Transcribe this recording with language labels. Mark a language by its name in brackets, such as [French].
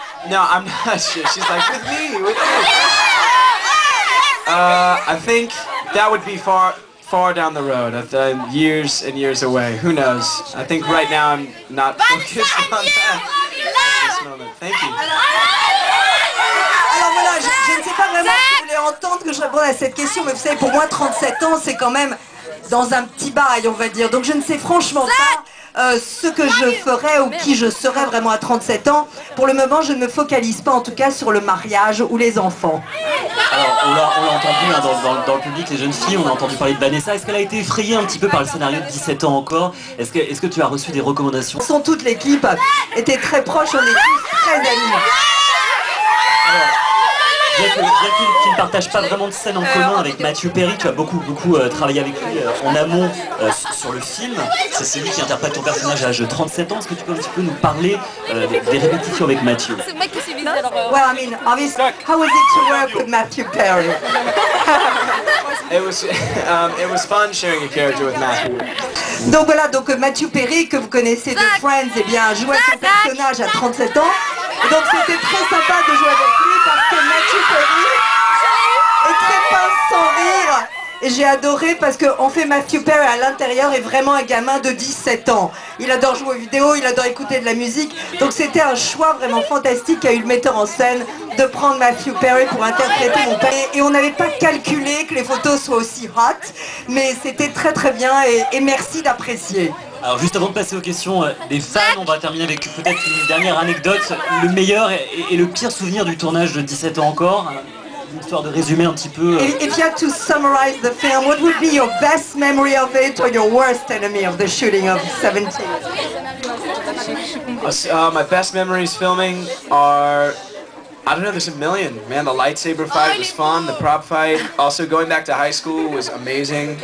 [English] No, I'm not sure. She's like, with me. I think that would be far down the road, years and years away. Who knows? I think right now I'm not focused on that at this moment. Thank you. [French] Alors voilà, je ne sais pas vraiment si vous voulez entendre que je réponde à cette question, mais vous savez, pour moi, 37 ans, c'est quand même dans un petit bail, on va dire. Donc je ne sais franchement pas ce que je ferais ou qui je serais vraiment à 37 ans. Pour le moment, je ne me focalise pas en tout cas sur le mariage ou les enfants. Alors, on l'a entendu hein, dans le public, les jeunes filles, on a entendu parler de Vanessa. Est-ce qu'elle a été effrayée un petit peu par le scénario de 17 ans encore? Est-ce que tu as reçu des recommandations? Toute l'équipe était très proche, on est tous très amis. Alors, bien que tu ne partages pas vraiment de scène en commun avec Matthew Perry, tu as beaucoup travaillé avec lui en amont sur le film. C'est celui qui interprète ton personnage à l'âge de 37 ans. Est-ce que tu peux un petit peu nous parler des répétitions avec Matthew? C'est le mec qui s'est visé alors. [English] Well, I mean, obviously, how was it to work with Matthew Perry? It was fun sharing a character with Matthew. [French] Donc voilà, Matthew Perry, que vous connaissez de Friends, eh bien, jouait son personnage à 37 ans. Et donc c'était très sympa de jouer avec lui parce que Matthew Perry est très pince sans rire. Et j'ai adoré parce qu'en fait Matthew Perry à l'intérieur est vraiment un gamin de 17 ans. Il adore jouer aux vidéos, il adore écouter de la musique. Donc c'était un choix vraiment fantastique qu'a eu le metteur en scène de prendre Matthew Perry pour interpréter mon père. Et on n'avait pas calculé que les photos soient aussi hot, mais c'était très très bien et merci d'apprécier. Alors juste avant de passer aux questions des fans, on va terminer avec peut-être une dernière anecdote. Le meilleur et le pire souvenir du tournage de 17 ans encore. Une histoire de résumer un petit peu. [English] If you had to summarize the film, what would be your best memory of it or your worst enemy of the shooting of 17? My best memories filming are, I don't know, there's a million. Man, the lightsaber fight was fun, the prop fight. Also going back to high school was amazing.